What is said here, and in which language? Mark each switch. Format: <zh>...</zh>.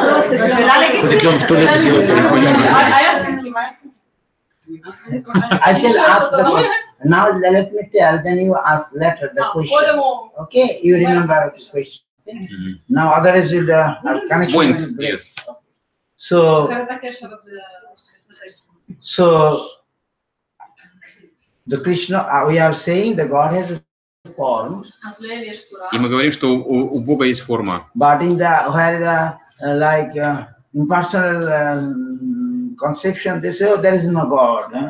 <ru>Ребенок в туалете делает</ru> <en>I shall ask the question. Now let me tell, then you ask later the question. Okay, you remember this question. Now otherwise you'll connection Points, will break. yes. So the Krishna, we are saying the God has a form,</en> <ru>И мы говорим, что у Бога есть форма.</ru> <en>but in the where the impersonal conception, they say, oh, there is no God.</en>